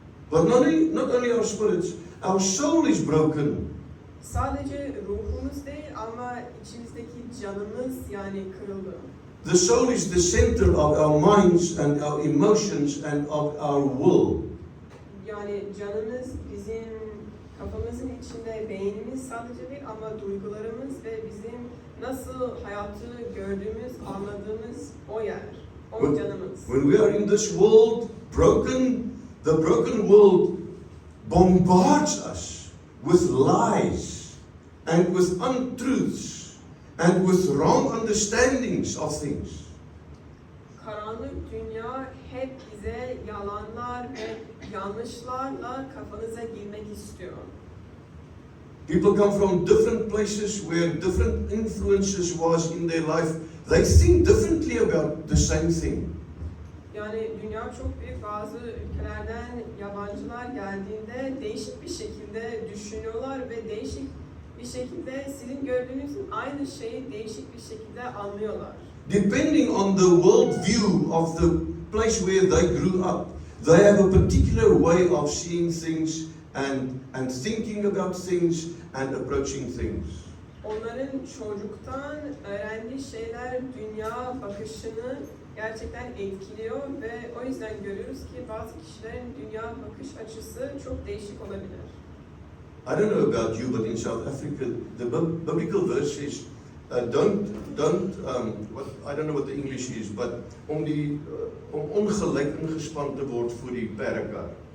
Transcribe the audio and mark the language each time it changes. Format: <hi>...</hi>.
<en>But not only our spirits, our soul is broken.</en> <tr>Sadece ruhumuz değil ama içimizdeki canımız kırıldı.</tr> <en>The soul is the center of our minds and our emotions and of our will.</en> <tr>Canımız bizim kafamızın içinde, beynimiz sadece değil ama duygularımız ve bizim nasıl hayatı gördüğümüz, anladığımız o yer, o canımız.</tr> <en>When we are in this world, the broken world bombards us with lies and with untruths and with wrong understandings of things.</en> <tr>Karanlık dünya hep bize yalanlar ve yanlışlarla kafanıza girmek istiyor.</tr> <en>People come from different places where different influences was in their life. They think differently about the same thing.</en> <tr>Dünya çok büyük, bazı ülkelerden yabancılar geldiğinde değişik bir şekilde düşünüyorlar ve değişik bir şekilde sizin gördüğünüzün aynı şeyi değişik bir şekilde anlıyorlar.</tr> <en>Depending on the world view of the place where they grew up, they have a particular way of seeing things and thinking about things and approaching things.</en> <tr>Onların çocuktan öğrendiği şeyler dünya bakışını gerçekten etkiliyor ve o yüzden görüyoruz ki bazı kişilerin dünya bakış açısı çok değişik olabilir.</tr> <en>I don't know about you, but in South Africa, the biblical verse is, I don't know what the English is, but</en> <af>om ongelyk ingespan te word vir die perdekar.</af>